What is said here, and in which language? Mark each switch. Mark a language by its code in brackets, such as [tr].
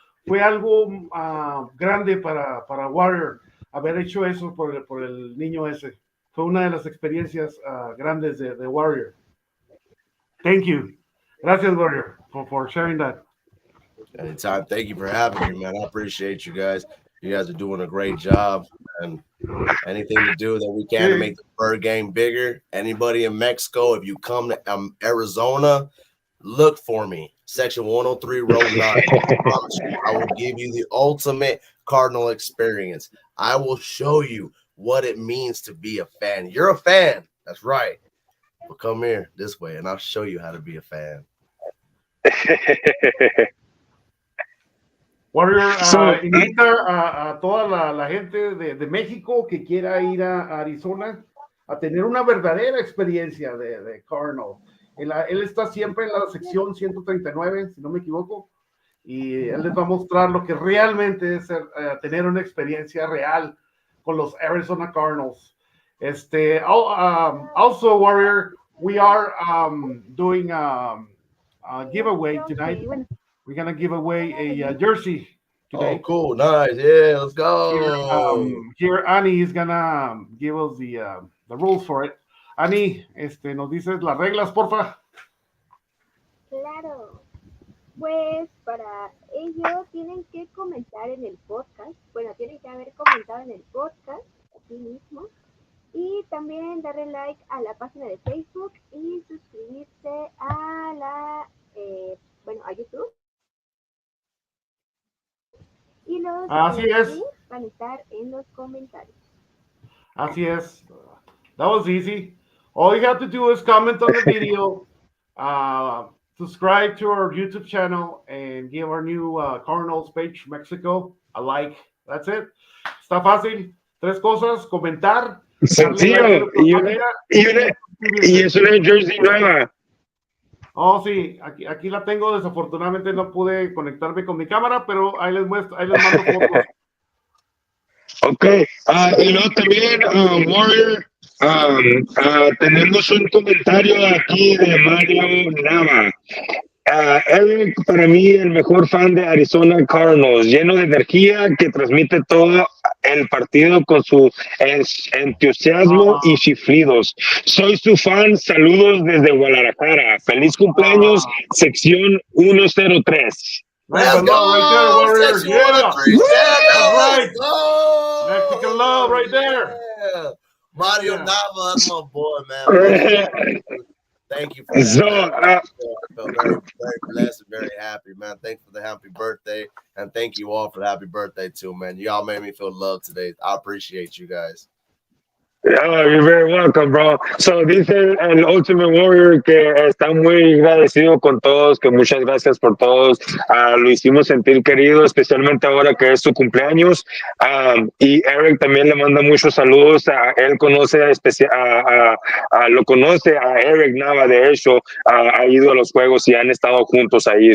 [es] Fue algo grande para Warrior haber hecho eso por el niño ese. Fue una de las experiencias grandes de Warrior. [en] Thank you. [es] Gracias, [en] Warrior, for sharing that. Anytime. Thank you for having me, man. I appreciate you guys. You guys are doing a great job. And anything to do that we can to make the Birdgang bigger. Anybody in Mexico, if you come to Arizona, look for me. Section 103, Road 9. I will give you the ultimate Cardinal experience. I will show you what it means to be a fan. You're a fan. That's right. But come here this way, and I'll show you how to be a fan. [es] Warrior, invita a toda la gente de México que quiera ir a Arizona a tener una verdadera experiencia de Cardinal. Él está siempre en la sección 139, si no me equivoco, y él les va a mostrar lo que realmente es tener una experiencia real con los Arizona Cardinals. [en] Also, Warrior, we are doing a giveaway tonight. We're going to give away a jersey today. Oh, cool. Nice. Yeah, let's go. Here Annie is going to give us the rules for it. [es] Annie, nos dices las reglas, porfa. Claro. Pues para ello tienen que comentar en el podcast. Bueno, tienen que haber comentado en el podcast aquí mismo. Y también darle like a la página de Facebook y suscribirse a a YouTube. Y los links van a estar en los comentarios. Así es. [en] That was easy. All you have to do is comment on the video, subscribe to our YouTube channel, and give our new Cardinals page, Mexico, a like. That's it. [es] Está fácil. 3 cosas: comentar. Sencillo. Y es una jersey nueva. Oh, sí, aquí la tengo. Desafortunadamente no pude conectarme con mi cámara, pero ahí les mando fotos. Ok, y luego también, Warrior, tenemos un comentario aquí de Mario Nava. Él, para mí, el mejor fan de Arizona Cardinals, lleno de energía, que transmite todo el partido con su entusiasmo y chiflidos. Soy su fan, saludos desde Guadalajara. Feliz cumpleaños, sección 103. [en] Let's go, Section 103. That's right. Mexican love right there. Yeah. Mario Nava, that's my boy, man. Thank you for that. I felt very, very blessed and very happy, man. Thanks for the happy birthday, and thank you all for the happy birthday too, man. Y'all made me feel loved today. I appreciate you guys. Oh, you're very welcome, bro. [es] So dice el Ultimate Warrior que está muy agradecido con todos, que muchas gracias por todos. Lo hicimos sentir querido, especialmente ahora que es su cumpleaños. Y Eric también le manda muchos saludos. Él conoce lo conoce a Eric Nava, de hecho, ha ido a los juegos y han estado juntos ahí.